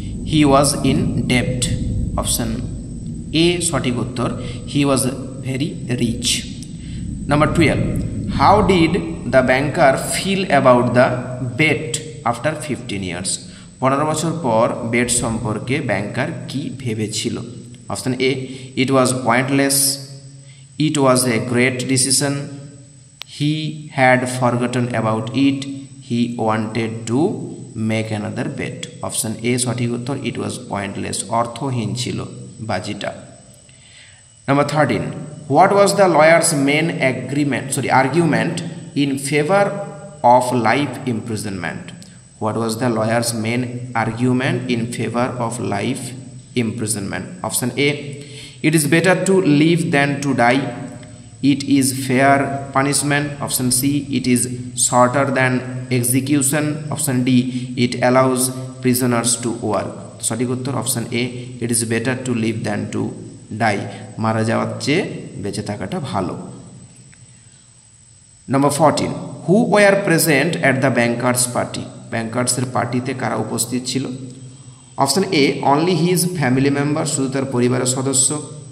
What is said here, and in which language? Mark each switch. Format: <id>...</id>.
<en>he was in ডেপ্ট, option A</en> <bn>সঠিক উত্তর,</bn> <en>He was very rich. Number 12, how did the banker feel about the bet after 15 years?</en> <bn>15 বছর পর bet সম্পর্কে ব্যাংকার কি ভেবেছিল?</bn> <en>Option A, it was pointless, it was a great decision, he had forgotten about it, he wanted to make another bet.</en> <bn>Option A সঠিক উত্তর,</bn> <en>it was pointless,</en> <bn>অর্থহীন ছিল বাজিটা।</bn> <en>Number 13, what was the lawyer's main argument in favor of life imprisonment? What was the lawyer's main argument in favor of life imprisonment? Option A, it is better to live than to die, it is fair punishment. Option C, it is shorter than execution. Option D, it allows prisoners to work. সঠিক উত্তর option A, it is better to live than to die,</en> <bn>মারা যাওয়ার চেয়ে বেঁচে থাকাটা ভালো।</bn> <en>Number 14, who were present at the bankers party?</en> <bn>ব্যাংকার্সের পার্টিতে কারা উপস্থিত ছিল? Option A,</bn> <en>only his family member,</en> <bn>শুধু তার পরিবারের সদস্য।</bn>